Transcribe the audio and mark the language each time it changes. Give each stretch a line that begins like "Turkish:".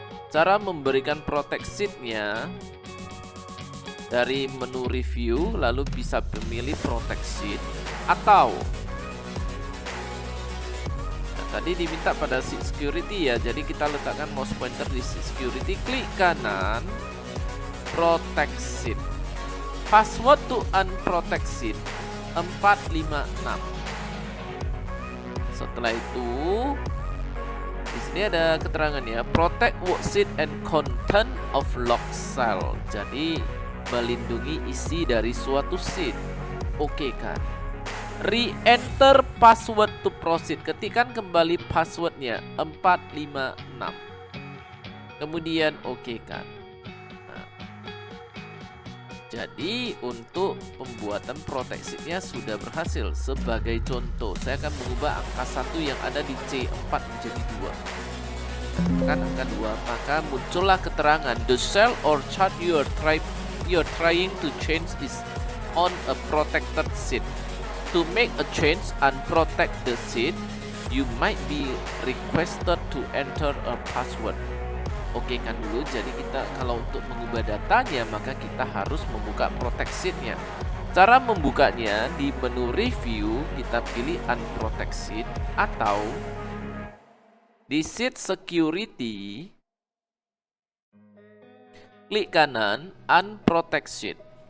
Indonesian: Cara memberikan protect sheet-nya, dari menu review lalu bisa memilih protect sheet, atau tadi diminta pada sheet security ya, jadi kita letakkan mouse pointer di sheet security, klik kanan, protect sheet,
English: password to unprotect sheet
Indonesian: 456. Setelah itu di sini ada keterangannya,
English: protect worksheet and content of log cell.
Indonesian: Jadi melindungi isi dari suatu sheet. Oke kan.
English: Re-enter password to proceed.
Indonesian: Ketikkan kembali passwordnya 456. Kemudian oke kan. Jadi untuk pembuatan protect sheet-nya sudah berhasil. Sebagai contoh, saya akan mengubah angka 1 yang ada di C4 menjadi 2. Tekan angka 2, maka muncullah keterangan
English: the cell or chart you're trying to change is on a protected sheet. To make a change and protect the sheet, you might be requested to enter a password.
Indonesian: Oke kan dulu, jadi kita kalau untuk mengubah datanya maka kita harus membuka protect sheet-nya. Cara membukanya di menu review kita pilih unprotect sheet, atau di sheet security klik kanan unprotect sheet.